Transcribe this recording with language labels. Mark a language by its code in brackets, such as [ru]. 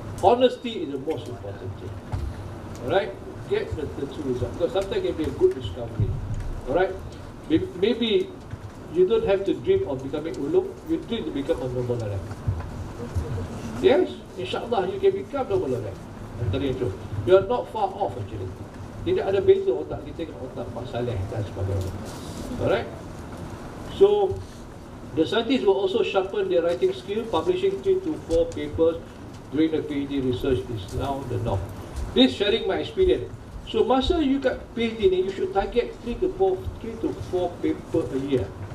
[en] Honesty is the most important thing. Alright? Get the true result. Because sometimes it can be a good discovery. Alright? Maybe you don't have to dream of becoming Ulung, you dream to become a noble life. Yes, insyaAllah you can become noble life. I'm telling you the truth. You are not far off actually. [ms] Tidak ada beza otak kita dengan otak Pak Saleh dan sebagainya. [en] Alright? So, the scientists will also sharpen their writing skill. Publishing 3 to 4 papers during the PhD research is now the norm. This sharing my experience. So, masa you got PhD ni, you should target 3 to 4 paper a year.